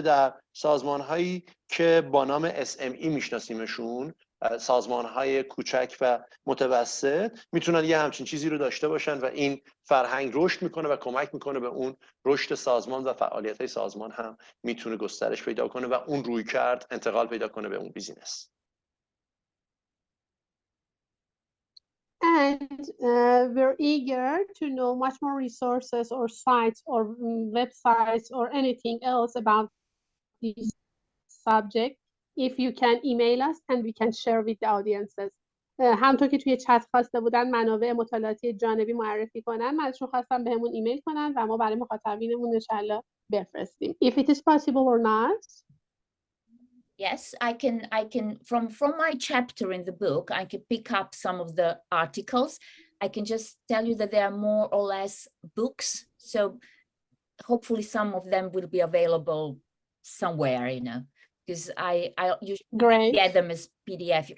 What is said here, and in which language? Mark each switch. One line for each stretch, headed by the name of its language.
Persian: در سازمان‌هایی که با نام SME میشناسیمشون، سازمان‌های کوچک و متوسط، میتونن یه همچین چیزی رو داشته باشن و این فرهنگ رشد میکنه و کمک میکنه به اون رشد سازمان و فعالیت‌های سازمان هم میتونه گسترش پیدا کنه و اون رویکرد انتقال پیدا کنه به اون بیزینس.
English: And we're eager to know much more resources or sites or websites or anything else about this subject. If you can email us and we can share with the audiences.
Persian: همونطور که توی چت خواسته بودن منابع مطالعاتی جانبی معرفی کنن، من ازشون خواستم بهمون ایمیل کنن و ما برای مخاطبینمون انشالله بفرستیم.
English: If it is possible or not. Yes, I can from my chapter in the book, I can pick up some of the articles. I can just tell you that they are more or less books. So hopefully some of them will be available somewhere, because I usually get them as PDF.